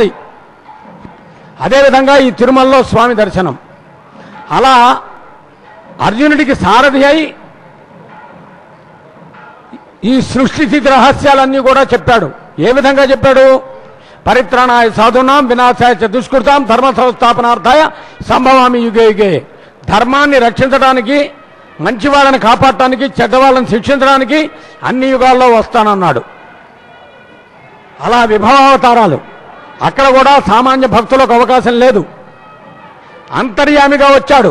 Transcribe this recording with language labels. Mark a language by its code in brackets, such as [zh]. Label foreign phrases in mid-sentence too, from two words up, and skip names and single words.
[te] అదేవిధంగా ఈ తిరుమలలో స్వామి దర్శనం. అలా అర్జునుడికి సారథి అయి ఈ సృష్టి స్థితి రహస్యాలన్నీ కూడా చెప్పాడు. ఏ విధంగా చెప్పాడు? [sa] పరిత్రాణాయ సాధునాం వినాశాయ చ దుష్కృతాం ధర్మ సంస్థాపనార్థాయ సంభవామి యుగే యుగే. [te] ధర్మాన్ని రక్షించడానికి, మంచి వాళ్ళని కాపాడటానికి, చెడ్డవాళ్ళని శిక్షించడానికి అన్ని యుగాల్లో వస్తానన్నాడు. అలా విభవావతారాలు. అక్కడ కూడా సామాన్య భక్తులకు అవకాశం లేదు. అంతర్యామిగా వచ్చాడు.